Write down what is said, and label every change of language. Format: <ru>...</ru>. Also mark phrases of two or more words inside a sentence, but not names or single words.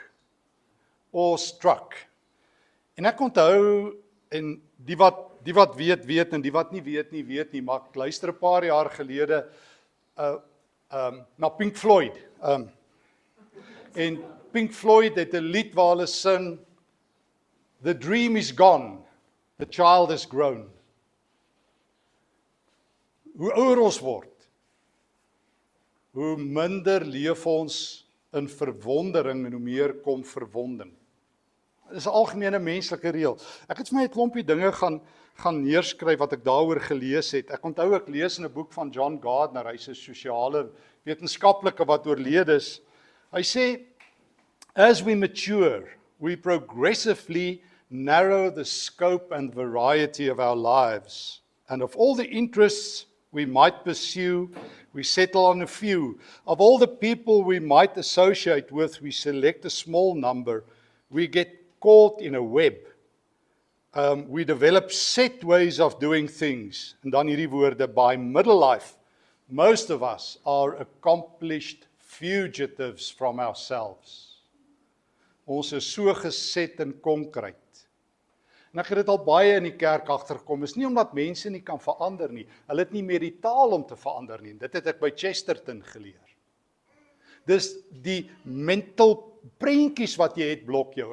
<af>Awestruck. En ek onthou, en die wat weet en die wat nie weet nie, maar ek luister 'n paar jaar gelede na Pink Floyd. En Pink Floyd het 'n lied waar hulle sing,</af> <en>The dream is gone, the child has grown.</en> <af>Hoe ouer ons word, hoe minder leef ons in verwondering en hoe meer kom verwonding. Dit is 'n algemene menslike reël. Ek het vir my 'n klompie dinge gaan neerskryf wat ek daaroor gelees het. Ek onthou ek lees in 'n boek van John Gardner, hy's 'n sosiale wetenskaplike wat oorlede is. Hy sê,</af> <en>as we mature, we progressively narrow the scope and variety of our lives, and of all the interests we might pursue, we settle on a few. Of all the people we might associate with, we select a small number. We get caught in a web. We develop set ways of doing things.</en> <af>En dan hierdie woorde,</af> <en>by middle life, most of us are accomplished fugitives from ourselves.</en> <af>Ons is so geset in konkreet. En ek het dit al baie in die kerk agtergekom, is nie omdat mense nie kan verander nie, hulle het nie meer die taal om te verander nie, dit het ek by Chesterton geleer. Dis die mental prentjies wat jy het blok jou.</af>